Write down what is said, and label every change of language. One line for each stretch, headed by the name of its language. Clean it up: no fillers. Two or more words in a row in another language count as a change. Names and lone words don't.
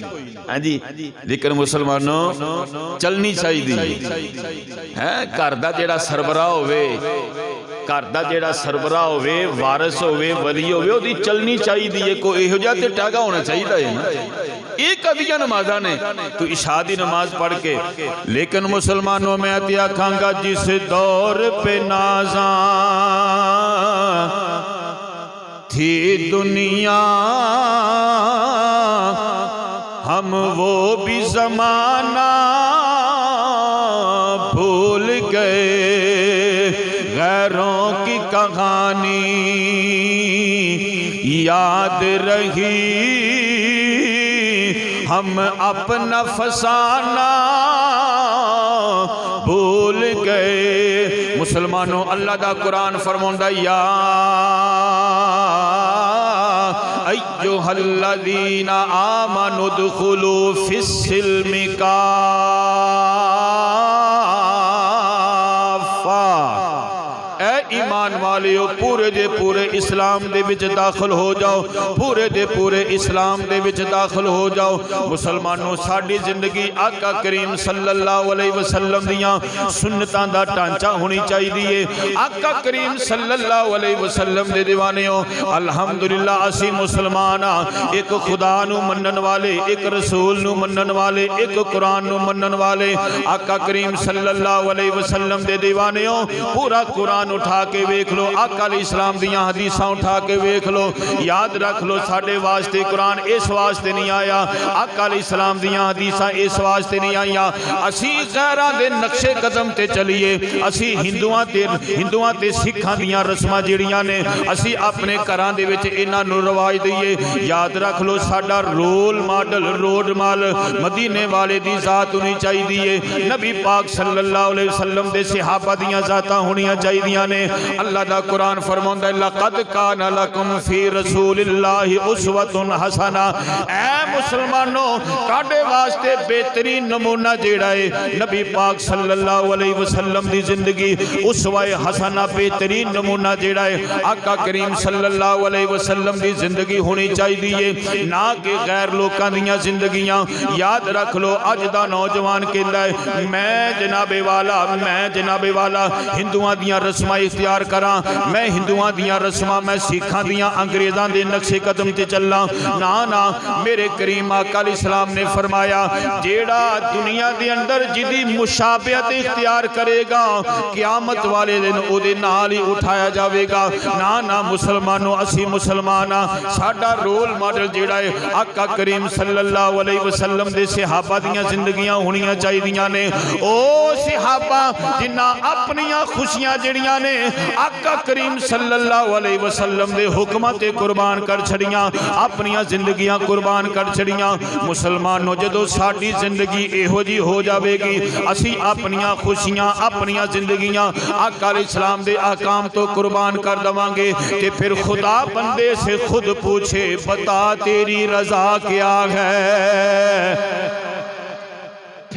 Punjabi: ہاں جی، لیکن مسلمانو چلنی چاہیے ہے. گھر دا جیہڑا سربراہ ہووے، گھر دا جیہڑا سربراہ ہووے، وارث ہووے، ولی ہووے، اوہدی چلنی چاہیے. کوئی ایہو جیہا تے ٹاگا ہونا چاہیے ہے نا. یہ کدیاں نمازاں نے, تو عشاء دی نماز پڑھ کے. لیکن مسلمانو میں تے آکھاں گا
Urdu: جس دور پہ نازاں تھی دنیا، ہم وہ بھی زمانہ بھول گئے، غیروں کی کہانی یاد رہی، ہم اپنا فسانہ بھول گئے.
Punjabi: مسلمانو اللہ دا قرآن فرماندا
Arabic: يا أيها الذين آمنوا ادخلوا في السلم كافة.
Punjabi: اے ایمان والیو پورے دے پورے اسلام دے وچ داخل ہو جاؤ، پورے دے پورے اسلام دے وچ داخل ہو جاؤ. مسلمانو ساڈی زندگی آقا کریم
Arabic: صلی اللہ علیہ وسلم
Punjabi: دیاں سنتاں دا ڈھانچہ ہونی چاہیے. آقا کریم
Arabic: صلی اللہ علیہ وسلم
Punjabi: دے دیوانیو الحمدللہ اسی مسلمان آں، ایک خدا نوں منن والے، ایک رسول نوں منن والے، ایک قرآن نوں منن والے. آقا کریم
Arabic: صلی اللہ علیہ وسلم
Punjabi: دے دیوانیو پورا قرآن اٹھا کے ویکھ لو، آقا اسلام دیاں حدیثاں اٹھا کے ویکھ لو. یاد رکھ لو ساڈے واسطے قرآن اس واسطے نہیں آیا، آقا اسلام دیاں حدیثاں اس واسطے نہیں آئیاں اسی غیراں دے نقش قدم تے چلیے، اسی ہندوآں تے سکھاں دیاں رسماں جیہڑیاں نے اسی اپنے گھراں دے وچ انہاں نوں رواج دئیے. یاد رکھ لو ساڈا
English: role model,
Punjabi: روڈ مال مدینے والے دی ذات ہونی چاہیے. نبی پاک
Arabic: صلی اللہ علیہ وسلم
Punjabi: دے صحابہ دیاں ذاتاں ہونیاں چاہیے نے. اللہ دا قرآن فرماندا ہے
Arabic: لقد كان لكم في رسول الله أسوة حسنة.
Punjabi: اے مسلمانو کاڈے واسطے بہترین نمونہ جیہڑا ہے نبی پاک
Arabic: صلی اللہ علیہ وسلم
Punjabi: دی زندگی، اسوۂ حسنہ بہترین نمونہ جیہڑا ہے آقا کریم
Arabic: صلی اللہ علیہ وسلم
Punjabi: دی زندگی ہونی چاہیے، نہ کہ غیر لوکاں دیاں زندگیاں. یاد رکھ لو اج دا نوجوان کہندا ہے میں جناب والا ہندوآں دیاں رسماں اختیار کراں، میں ہندوآں دیاں رسماں، میں سکھاں دیاں انگریزاں دے نقش قدم تے چلنا. نہ نہ، میرے کریم آقا اسلام نے فرمایا جیہڑا دنیا دے اندر جیدی مشابہت اختیار کرے گا قیامت والے دن اوہدے نال ہی اٹھایا جائے گا. نہ نہ مسلمانو اسی مسلمان آں، ساڈا
English: role model
Punjabi: جیہڑا ہے آقا کریم
Arabic: صلی اللہ علیہ وسلم
Punjabi: دے صحابہ دیاں زندگیاں ہونیاں چاہیے نے. او صحابہ جنہاں اپنیاں خوشیاں جڑیاں نے آقا کریم
Arabic: صلی اللہ علیہ وسلم
Punjabi: دے حکماں تے قربان کر چھڈیاں، اپنیاں زندگیاں قربان کر چھڈیاں. مسلمانو جدوں ساڈی زندگی ایہو جی ہو جائے گی، اسی اپنیاں خوشیاں، اپنیاں زندگیاں آقا اسلام دے احکام توں قربان کر دیواں گے، تے فیر
Urdu: خدا بندے سے خود پوچھے بتا تیری رضا کیا ہے.